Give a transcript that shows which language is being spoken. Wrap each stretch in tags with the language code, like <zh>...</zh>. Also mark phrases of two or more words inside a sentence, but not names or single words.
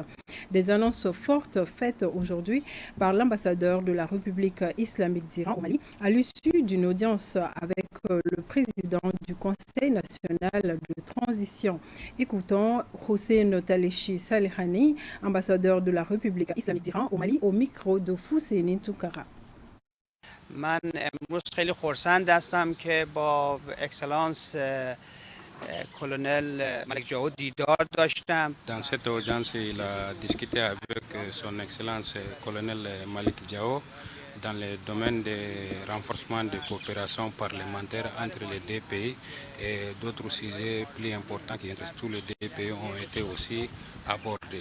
<fr>Des annonces fortes faites aujourd'hui par l'ambassadeur de la République islamique d'Iran au Mali à l'issue d'une audience avec le président du Conseil national de transition. Écoutons Hossein Talechi Salihani, ambassadeur de la République islamique d'Iran au Mali, au micro de Fousseini Toukara.</fr> <fa>من امروز خیلی خرسند هستم که با اکسلانس colonel Malik Diao دیدار داشتم.</fa> <fr>Dans cette audience, il a discuté avec son Excellence colonel Malik Diao dans le domaine de renforcement de coopération parlementaire entre les deux pays et d'autres sujets plus importants qui intéressent tous les deux pays ont été aussi abordés.</fr>